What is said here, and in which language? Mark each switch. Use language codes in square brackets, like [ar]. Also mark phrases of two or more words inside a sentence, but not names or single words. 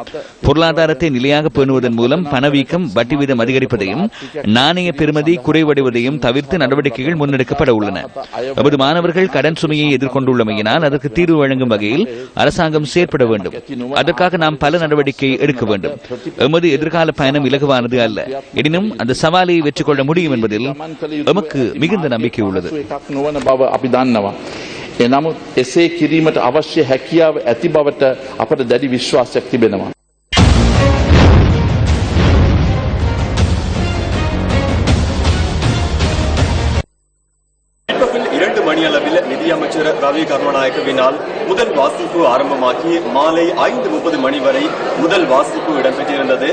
[ta] பொருளாதாரத்தை நிலையாக பேணுவதன் மூலம் பணவீக்கம், வட்டி வீதம் அதிகரிப்பதையும் நாணய பெறுமதி குறைவடைவதையும் தவிர்த்து நடவடிக்கைகள் முன்னெடுக்கப்பட உள்ளன. நமது மாணவர்கள் கடன் சுமையை எதிர்கொண்டுள்ளமையினால் அதற்கு தீர்வு வழங்கும் வகையில் அரசாங்கம் செயற்பட வேண்டும். அதற்காக நாம் பல நடவடிக்கை எடுக்க வேண்டும். எமது எதிர்கால பயணம் இலகுவானது அல்ல. எனினும் அந்த சவாலை வெற்றி கொள்ள முடியும் என்பதில் எமக்கு மிகுந்த நம்பிக்கை உள்ளது. [si] එනමුත් එසේ කිරීමට අවශ්‍ය හැකියාව ඇති බවට අපට දැඩි විශ්වාසයක් තිබෙනවා. [ta] மணியளவில் நிதியமைச்சர் ரவி கருணாநாயக்கவினால் முதல் வாசிப்பு ஆரம்பமாகி மாலை 5:30 மணி வரை முதல் வாசிப்பு இடம்பெற்றிருந்தது.